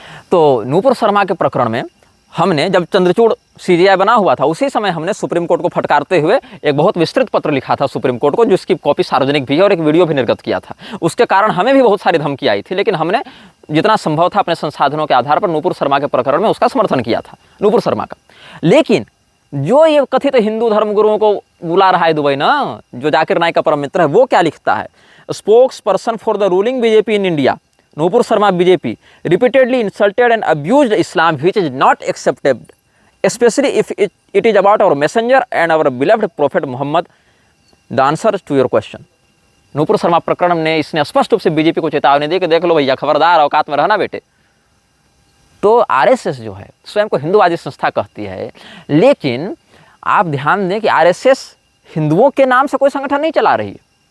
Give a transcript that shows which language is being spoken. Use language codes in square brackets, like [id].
[hi] तो नूपुर शर्मा के प्रकरण में हमने, जब चंद्रचूड़ सीजीआई बना हुआ था उसी समय हमने सुप्रीम कोर्ट को फटकारते हुए एक बहुत विस्तृत पत्र लिखा था सुप्रीम कोर्ट को, जिसकी कॉपी सार्वजनिक भी है और एक वीडियो भी निर्गत किया था। उसके कारण हमें भी बहुत सारी धमकी आई थी, लेकिन हमने जितना संभव था अपने संसाधनों के आधार पर नूपुर शर्मा के प्रकरण में उसका समर्थन किया था, नूपुर शर्मा का। लेकिन जो ये कथित हिंदू धर्म गुरुओं को बुला रहा है दुबई ना, जो जाकिर नाइक का परम मित्र है, वो क्या लिखता है? [en] Spokesperson for the ruling BJP in India Nupur Sharma BJP repeatedly insulted and abused Islam, which is not accepted, especially if it is about our messenger and our beloved prophet Muhammad. The answer to your question. [hi] Nupur Sharma प्रकरण ने इसने स्पष्ट रूप से BJP को चेतावनी दी कि देख लो भैया, खबरदार, औकात में रहना बेटे। तो आरएसएस जो है स्वयं को हिंदूवादी संस्था कहती है, लेकिन आप ध्यान दें कि आरएसएस हिंदुओं के नाम से कोई संगठन नहीं चला रही है।